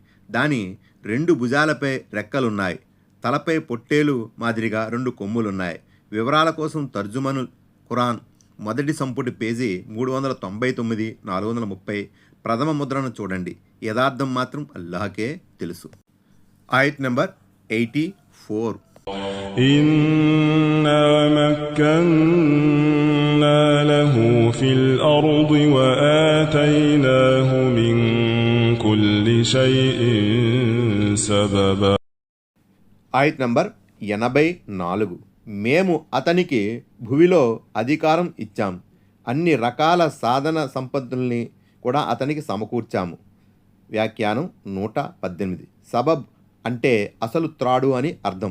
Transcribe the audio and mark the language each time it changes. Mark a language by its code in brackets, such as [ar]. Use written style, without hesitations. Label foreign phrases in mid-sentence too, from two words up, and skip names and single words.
[te] దాని 2 భుజాలపై రెక్కలున్నాయి. తలపై పొట్టేలు మాదిరిగా 2 కొమ్ములున్నాయి. వివరాల కోసం తర్జుమను ఖురాన్ మొదటి సంపుటి పేజీ 399, 430 ప్రథమ ముద్రను చూడండి. యథార్థం మాత్రం అల్లాహకే తెలుసు. ఆయత్ నంబర్ 84. [ar] إنا مكنا له في الأرض وآتيناه من كل شيء سببا. [te] ఆయత్ నంబర్ 84. మేము అతనికి భూమిలో అధికారం ఇచ్చాం, అన్ని రకాల సాధన సంపత్తుల్ని కూడా అతనికి సమకూర్చాము. వ్యాఖ్యానం 118. సబబ్ అంటే అసలు త్రాడు అని అర్థం.